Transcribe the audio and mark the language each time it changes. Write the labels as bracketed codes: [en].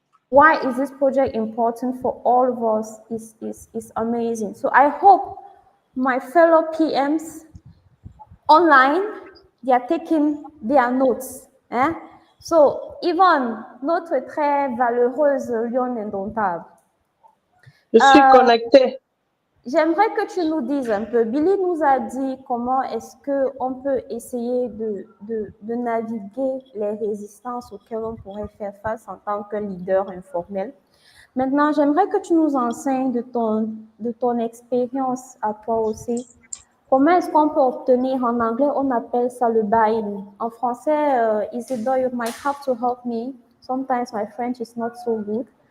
[en] Why is this project important for all of us is amazing. So I hope my fellow PMs online, they are taking their notes. [fr] So, Yvonne, notre très valeureuse lionne indomptable. Je suis connectée. J'aimerais que tu nous dises un peu. Billy nous a dit comment est-ce qu'on peut essayer de naviguer les résistances auxquelles on pourrait faire face en tant que leader informel. Maintenant, j'aimerais que tu nous enseignes de ton expérience à toi aussi. Comment est-ce qu'on peut obtenir, en anglais, on appelle ça le buy-in. En français, [en] Isidore, you might have to help me. Sometimes my French is not so good.